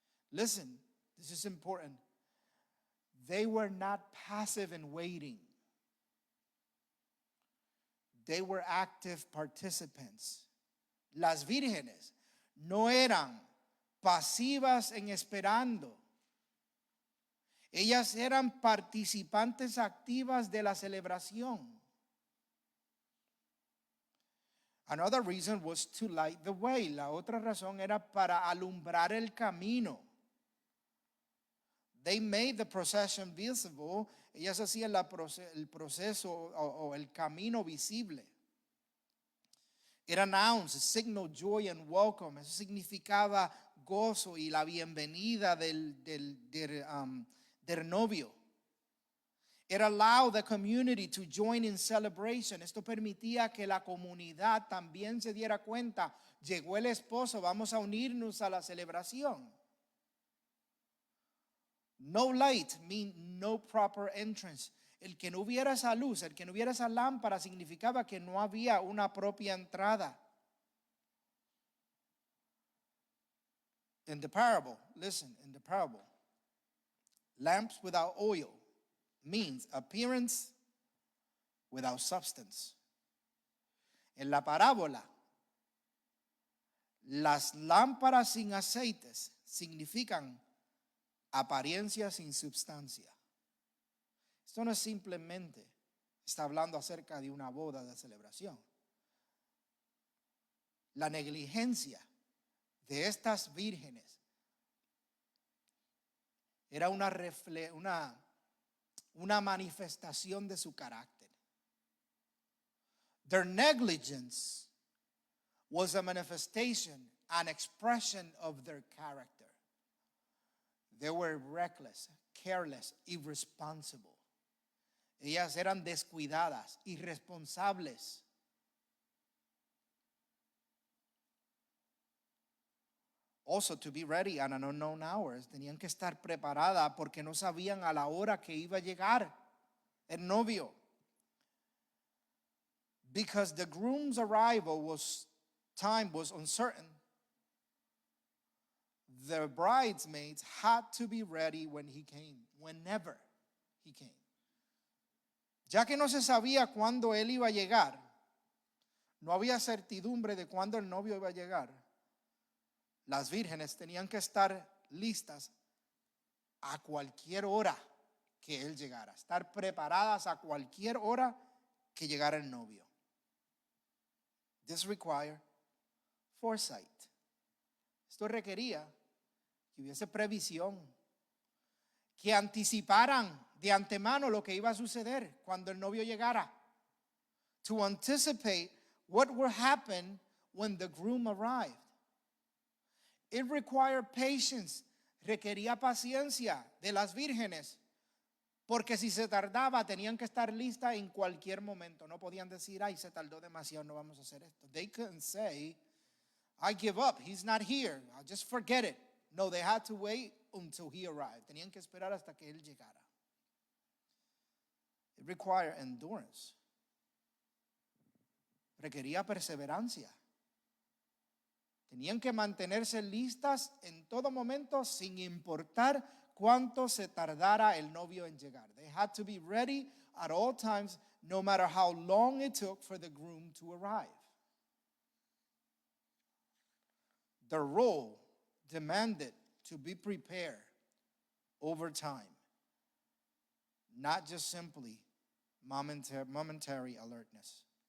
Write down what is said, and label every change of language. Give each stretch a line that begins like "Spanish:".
English: Listen, this is important. They were not passive in waiting. They were active participants.
Spanish: Las vírgenes no eran pasivas en esperando. Ellas eran participantes activas de la celebración.
English: Another reason was to light the way.
Spanish: La otra razón era para alumbrar el camino.
English: They made the procession visible.
Spanish: Ellas hacían el proceso o el camino visible.
English: It announced, signaled joy and welcome.
Spanish: Eso significaba gozo y la bienvenida del novio.
English: It allowed the community to join in celebration.
Spanish: Esto permitía que la comunidad también se diera cuenta. Llegó el esposo, vamos a unirnos a la celebración.
English: No light means no proper entrance.
Spanish: El que no hubiera esa luz, el que no hubiera esa lámpara significaba que no había una propia entrada.
English: In the parable, listen, in the parable, lamps without oil means appearance without substance.
Spanish: En la parábola, las lámparas sin aceites significan apariencia sin substancia. Esto no es simplemente, está hablando acerca de una boda de celebración. La negligencia de estas vírgenes era una manifestación de su carácter.
English: Their negligence was a manifestation, an expression of their character. They were reckless, careless, irresponsible.
Spanish: Ellas eran descuidadas, irresponsables.
English: Also, to be ready at an unknown hour.
Spanish: Tenían que estar preparadas porque no sabían a la hora que iba a llegar el novio.
English: Because the groom's arrival time was uncertain. the bridesmaids had to be ready when he came, whenever he came.
Spanish: Ya que no se sabía cuándo él iba a llegar, no había certidumbre de cuándo el novio iba a llegar. Las vírgenes tenían que estar listas a cualquier hora que él llegara, estar preparadas a cualquier hora que llegara el novio.
English: This required foresight.
Spanish: Esto requería que hubiese previsión, que anticiparan de antemano lo que iba a suceder cuando el novio llegara.
English: To anticipate what would happen when the groom arrived. It required patience.
Spanish: Requería paciencia de las vírgenes, porque si se tardaba tenían que estar listas en cualquier momento. No podían decir, ay, se tardó demasiado, no vamos a hacer esto.
English: They couldn't say, I give up, he's not here, I'll just forget it. No, they had to wait until he arrived.
Spanish: Tenían que esperar hasta que él llegara.
English: It required endurance.
Spanish: Requería perseverancia. Tenían que mantenerse listas en todo momento sin importar cuánto se tardara el novio en llegar.
English: They had to be ready at all times, no matter how long it took for the groom to arrive. The role demanded to be prepared over time, not just simply momentary alertness.